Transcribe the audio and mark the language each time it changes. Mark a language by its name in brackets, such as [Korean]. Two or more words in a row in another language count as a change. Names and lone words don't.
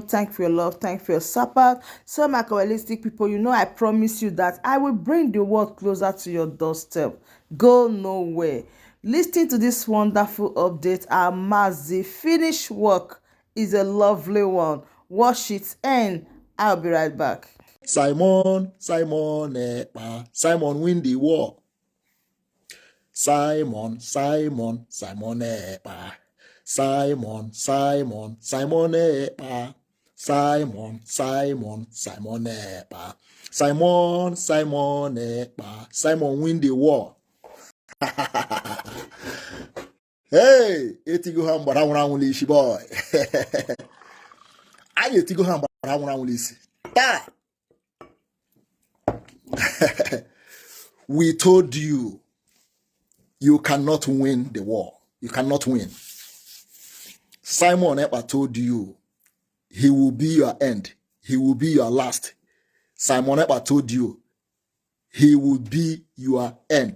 [English] Thank you for your love, thank you for your support. So, my holistic people, I promise you that I will bring the world closer to your doorstep. Go nowhere. Listening to this wonderful update, our massive finished work is a lovely one. Watch it, and I'll be right back. Simon, Ekpa. Simon win the war. Simon, Ekpa. Simon, Ekpa. Simon, Ekpa. Simon, Ekpa. Simon win the war. [Igbo] Hey, etigo ha mgbara nwụrụ anwụ n'isi boy. Anyị etigo ha mgbara nwụrụ anwụ n'isi. Taa. [English] We told you, you cannot win the war. You cannot win. Simon Ekpa told you, he will be your end. He will be your last. Simon Ekpa told you, he will be your end.